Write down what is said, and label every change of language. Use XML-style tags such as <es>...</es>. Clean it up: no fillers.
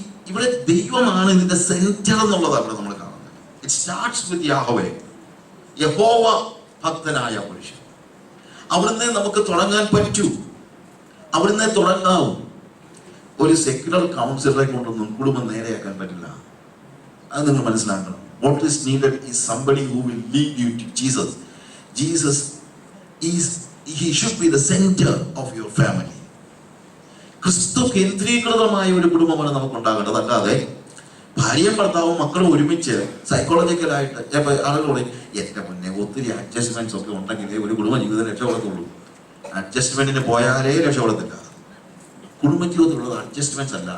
<ml>ഇവിടെ ദൈവമാണ് ഇതിന്റെ സെന്റർ എന്നുള്ളതാണ് ഇവിടെ നമ്മൾ കാണുന്നത്.</ml> <en>it starts with</en> <ml>യഹോവ, യഹോവ ഭക്തനായ പുരുഷൻ. അവിടുന്ന് നമുക്ക് തുടങ്ങാൻ പറ്റൂ, അവിടുന്ന് തുടങ്ങാവും. ഒരു സെക്യുലർ കൗൺസിലറെ കൊണ്ടൊന്നും കുടുംബം നേരെയാക്കാൻ പറ്റില്ല. അത് നിങ്ങൾ മനസ്സിലാക്കണം.</ml> <en>What is needed is somebody who will lead you to Jesus. Jesus he should be the center of your family.</en> <ml>ക്രിസ്തു കേന്ദ്രീകൃതമായ ഒരു കുടുംബമാണ് നമുക്ക് ഉണ്ടാകേണ്ടത്. അല്ലാതെ ഭാര്യയും ഭർത്താവും മക്കളും ഒരുമിച്ച് സൈക്കോളജിക്കലായിട്ട് ആളുകളോട് എന്റെ മുന്നേ ഒത്തിരി അഡ്ജസ്റ്റ്മെന്റ്സ് ഒക്കെ ഉണ്ടെങ്കിലേ ഒരു കുടുംബ ജീവിതം രക്ഷപ്പെടത്തുള്ളൂ. അഡ്ജസ്റ്റ്മെന്റിന് പോയാലേ രക്ഷപ്പെടത്തില്ല. കുടുംബജീവിതത്തിലുള്ളത് അഡ്ജസ്റ്റ്മെന്റ്സ് അല്ല.</ml>